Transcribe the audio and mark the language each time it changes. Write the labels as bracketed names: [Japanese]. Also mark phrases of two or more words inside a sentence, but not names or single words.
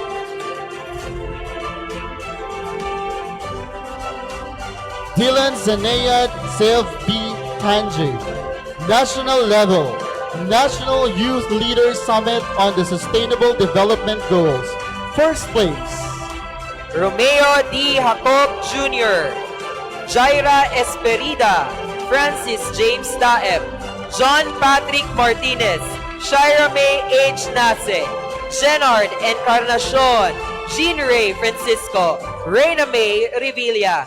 [English] Dylan Zanayat Self B. Tanji. National level, National Youth Leaders Summit on the Sustainable Development Goals. First place. Romeo D. Jacob Jr., Jaira Esperida, Francis James Taeb, John Patrick Martinez, Shira May H. Nase, Jenard Encarnacion, Jean Ray Francisco, Reina May Revilla.